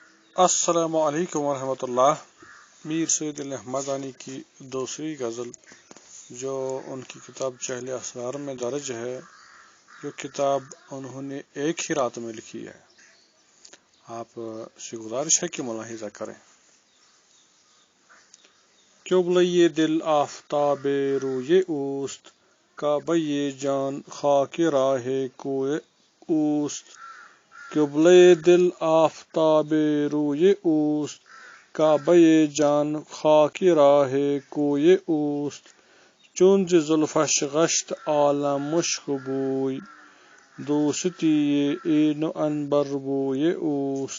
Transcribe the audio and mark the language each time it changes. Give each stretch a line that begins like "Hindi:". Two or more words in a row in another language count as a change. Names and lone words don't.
Urdu: السلام علیکم ورحمۃ اللہ۔ میر سید الحمدانی کی دوسری غزل جو ان کی کتاب چہل اسرار میں درج ہے، جو کتاب انہوں نے ایک ہی رات میں لکھی ہے، آپ سے گزارش ہے کہ ملاحظہ کریں۔
Persian: قبلۂ دل آفتاب روئے اوست، کعبۂ جان خاک راہ کوئے اوست۔ قبلۂ دل آفتاب روئے اوست، کعبۂ جان خاک راہ کوئے اوست۔ چون ز زلفش گشت عالم مشک بوی، دوستی عین و عنبر بوئے اوست۔